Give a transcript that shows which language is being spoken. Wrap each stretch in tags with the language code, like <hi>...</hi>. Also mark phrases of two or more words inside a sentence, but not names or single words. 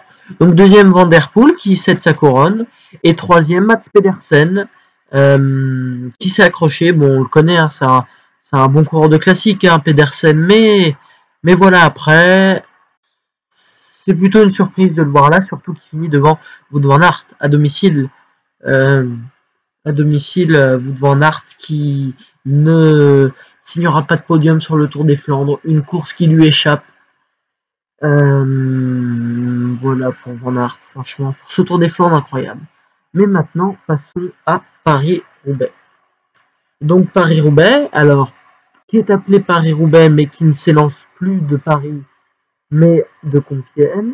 <fr>Donc deuxième Van Der Poel qui cède sa couronne, et troisième Mats Pedersen qui s'est accroché. Bon, on le connaît, hein, c'est un bon coureur de classique, hein, Pedersen, mais voilà, après, c'est plutôt une surprise de le voir là, surtout qu'il finit devant Wout van Aert à domicile. Wout van Aert qui ne signera pas de podium sur le Tour des Flandres, une course qui lui échappe. Voilà pour Van Aert, franchement, pour ce Tour des Flandres incroyable. Mais maintenant, passons à Paris-Roubaix. Donc Paris-Roubaix, alors, qui est appelé Paris-Roubaix, mais qui ne s'élance plus de Paris, mais de Compiègne.</fr>